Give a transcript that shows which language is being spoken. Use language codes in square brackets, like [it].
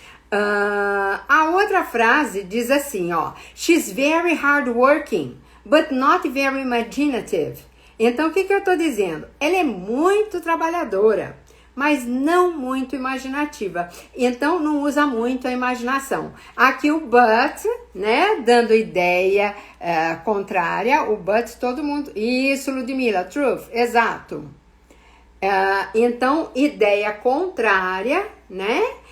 [pt] A outra frase diz assim, ó. [en] She's very hardworking, but not very imaginative. [pt] Então, o que eu tô dizendo? Ela é muito trabalhadora, mas não muito imaginativa. Então, não usa muito a imaginação. Aqui o but, né? Dando ideia contrária. O but, todo mundo... Isso, Ludmila, truth, exato. Então, ideia contrária, né?